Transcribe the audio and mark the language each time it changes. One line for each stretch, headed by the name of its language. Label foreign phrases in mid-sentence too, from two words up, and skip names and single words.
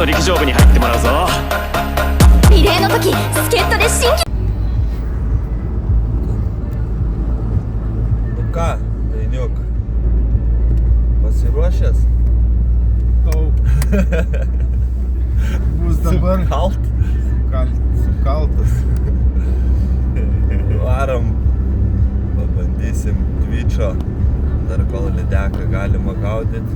Japanese: 勝負に入ってもらうぞ。リレーの時助っ人で新規。
Lithuanian: Nu ką, Dainiuk, pasiruošęs? Bus dabar sukaltas. Varom, pabandysim Twitch'o, dar kol lydeką galima gaudyti.